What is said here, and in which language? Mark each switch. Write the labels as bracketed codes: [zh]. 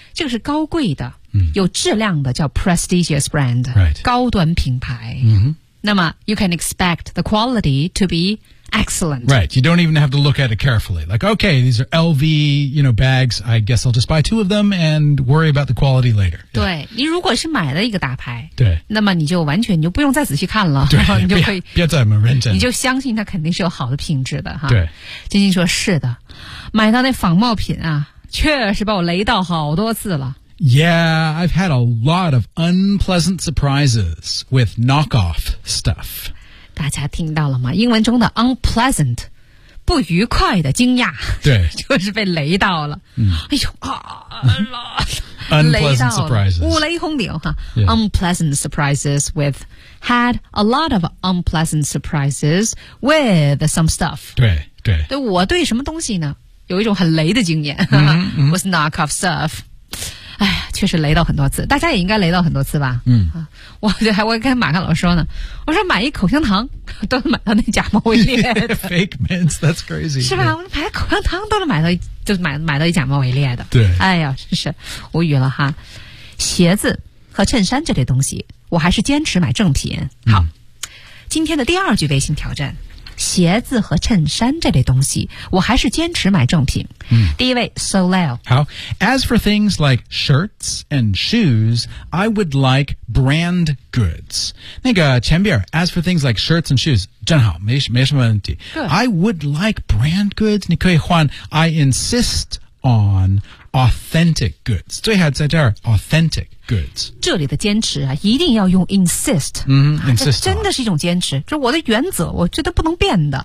[zh] 这个是高贵的有质量的叫 prestigious brand、 [en] right. [zh] 高端品牌、 mm-hmm. [en] 那么 you can expect the quality to be excellent. Right. You don't even have to look at it carefully. Like, okay, these are LV, you know, bags. I guess I'll just buy two of them and worry about the quality later. [zh] 对、yeah. 你如果是买了一个大牌对那么你就完全你就不用再仔细看了对你就可以不要再么认真你就相信它肯定是有好的品质的哈。对。金金说是的买到那仿冒品啊确实把我雷到好多次了。 [en] Yeah, I've had a lot of unpleasant surprises with knockoff stuff. [zh] 大家听到了吗？英文中的 unpleasant, 不愉快的惊讶。对。就是被雷到了。哎呦啊 [en] unpleasant surprises. [zh] 五雷轰顶哈。 [en] Unpleasant surprises with, had a lot of unpleasant surprises with some stuff. [zh] 对对。对我对什么东西呢有一种很雷的经验。 [en] with knockoff stuff. [zh] 哎呀确实雷到很多次大家也应该雷到很多次吧嗯、啊、我就还会跟马克老师说呢我说买一口香糖都能买到那假冒伪劣的。 [en] Fake mints, that's crazy. [zh] 是吧我们买口香糖都能买到就买到一假冒伪劣的。对。哎呀真是无语了哈。鞋子和衬衫这类东西我还是坚持买正品。好、嗯、今天的第二句微信挑战。鞋子和衬衫这类东西我还是坚持买正品、嗯、第一位 Soleil [en] 好 As for things like shirts and shoes I would like brand goods [zh] 那个前边 [en] As for things like shirts and shoes [zh] 正好 没什么问题 [en] I would like brand goods [zh] 你可以换 [en] I insist on authentic goods [zh] 最好在这儿 [en] authentic goods [zh] 这里的坚持啊一定要用 insist 嗯 insist 真的是一种坚持就是我的原则我觉得不能变的